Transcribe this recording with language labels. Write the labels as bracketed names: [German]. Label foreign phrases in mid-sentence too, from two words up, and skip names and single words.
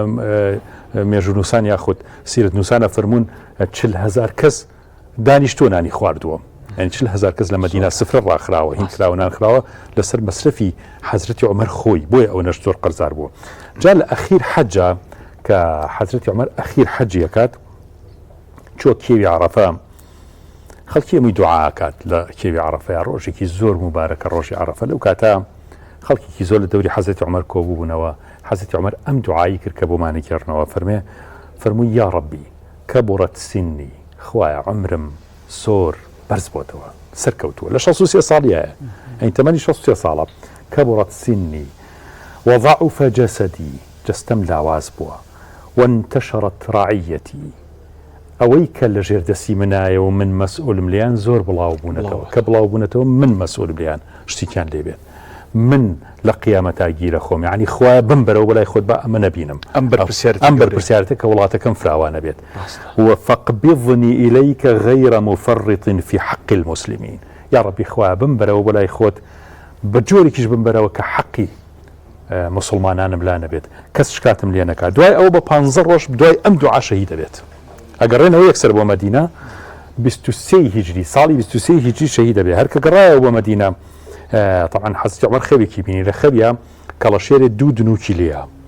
[Central Kurdish] مێژوو نووسان یاخود سیرەت نووسانە فەرموون 40,000 کەس دانیشتۆنانی خواردووە ینی 40,000 کەس لە مەدینە سفرە ڕاخراوە هین کراوە نانخراوە لەسەر مەسرفی حەزرەتی عومەر خۆی بۆیە ئەو نەش زۆر قەرزار بووە جا لە ئەخیر حەجە کە حەزرەتی عومەر ئەخیر حەجی ئەکات چۆ کێوی عەرەفە خەڵکی هەمووی دوعاکات لە کێوی عەرەفەیە ڕۆژێکی زۆر مبارەکە ڕۆژی عەرەفە لەو کاتە خەڵکێکی زۆر لە دەوری حەزرەتی عومەر کۆبووبوونەوە حەزرەتی عومەر ئەم دوعایی کرد کە بۆمانی کردنەوە فەرمووی [Arabic] یا ڕەبی کەبوڕەت سینی [Central Kurdish] خوایە عومرم زۆر بەرز بۆتەوە سەرکەوتووە لە 63 ساڵیایە ئەین تەمەنی 63 ساڵە [Arabic] كبرت سني وضعف جسدي [Central Kurdish] جستم لاواز بووە [Arabic] وانتشرت رعيتي [Central Kurdish] ئەوەی کە لە ژێردەسی منایە و من مەسئولم لیان زۆر بڵاو بوونەتەوە کە بڵاو بوونەتەوە من مەسئول بیان شتێکیان لێبێت من لە قیامەتا گیرە خۆم یعنی خوا بم بەرەوە بەلای خۆت بە ئەمە نەبینم ئەم بەرپرسیارەتە کە وڵاتەکەم فراوانە بێت [Arabic] وفقبضني إليك غير مفرط في حق المسلمين يا ربي [Central Kurdish] خوا بم بەرەوە بەلای خۆت بە جۆرێکیش بم بەرەوە کە حەقی مسلمانانم لا نەبێت کەس شکاتم لێ نەکات دوای ئەو بە 15 ڕۆژ دوای ئەم دوعا شەهید دەبێت ئەگەڕێنەوە یەکسەر بۆ مەدینە 23 هیجری ساڵی 23 هیجری شەهید دەبێت هەر کە گەڕایەوە بۆ مەدینە طبعا حەزرەتی عومەر خەوێکی بینی لە خەویە کەڵەشێرێ دوو دنوکی لێیە